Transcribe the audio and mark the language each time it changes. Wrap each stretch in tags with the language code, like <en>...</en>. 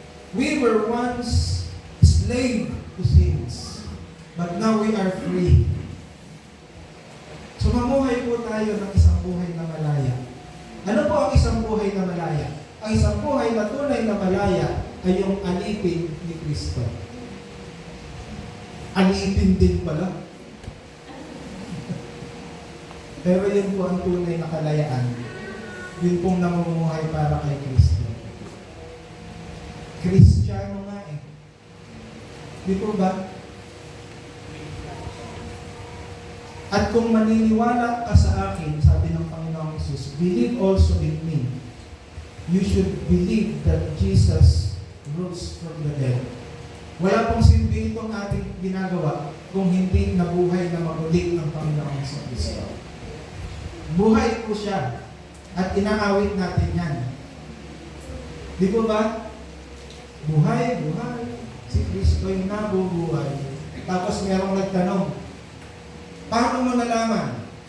<en>We were once slave to sins, but now we are free.</en> <tl>So mamuhay po tayo ng isang buhay na malaya. Ano po ang isang buhay na malaya? Ang isang buhay na tunay na malaya ay yung alipin ni Kristo. Alipin din pala. Pero yun po ang tunay na kalayaan. Yun pong namumuhay para kay Kristo. Kristiyano nga eh. Di po ba? At kung maniniwala ka sa akin, sabi ng Panginoong Hesus,</tl> <en>believe also in me. You should believe that Jesus rose from the dead.</en> <tl>Wala pong silbi itong ating ginagawa kung hindi nabuhay na magulit ng Panginoong Kristo. Buhay po siya. At inaawit natin yan. Di po ba? Buhay, buhay. Si Kristo'y nabubuhay. Tapos merong nagtanong, paano mo nalaman?</tl>